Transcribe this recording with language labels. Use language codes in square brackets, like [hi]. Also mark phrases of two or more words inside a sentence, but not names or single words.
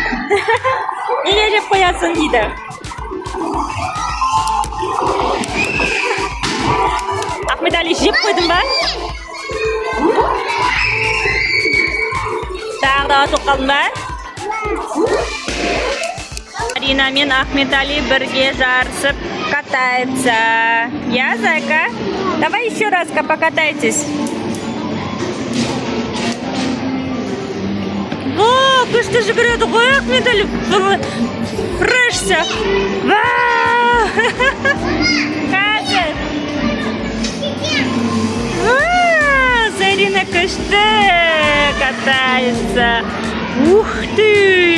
[kk] Неге жеп қоясың дейді. Ахмет Али жеп қойдың ба? Тағы да атып қалдың ба? Зарина мен Ахмет Али бірге жарысып катается. [ru] Я, Зайка? Давай еще раз покатайтесь. О, [kk] күшті жүгіреді ғой Ахмет Али. Фрешся. Қазір. Зарина күшті катается. [ru] Ух ты!